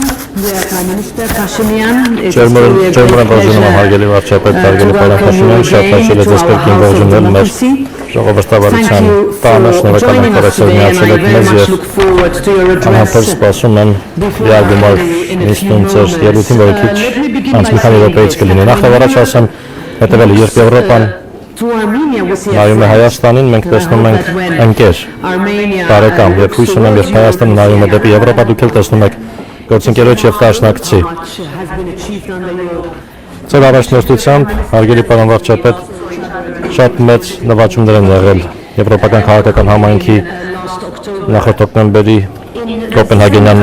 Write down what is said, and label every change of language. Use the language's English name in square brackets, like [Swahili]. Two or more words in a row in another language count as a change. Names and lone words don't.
[English] We are Prime Minister Pashinyan. It is really a great pleasure to welcome you again to our House of Democracy. Thank you for joining us today, and I very much look forward to your address. Before I in a few moments, let me begin by saying this. To Armenia, we see a [Armenian] Հայաստանին մենք տեսնում ենք ընկեր, բարեկամ, եւ հույս ունեմ, որ Հայաստանը նայում է դեպի Եվրոպա, դուք էլ տեսնում եք գործընկերոջ եւ դաշնակցի։ Ձեր առաջնորդությամբ, հարգելի պարոն վարչապետ, շատ մեծ նվաճումներ են եղել եվրոպական քաղաքական համայնքի նախորդ հոկտեմբերի Կոպենհագենյան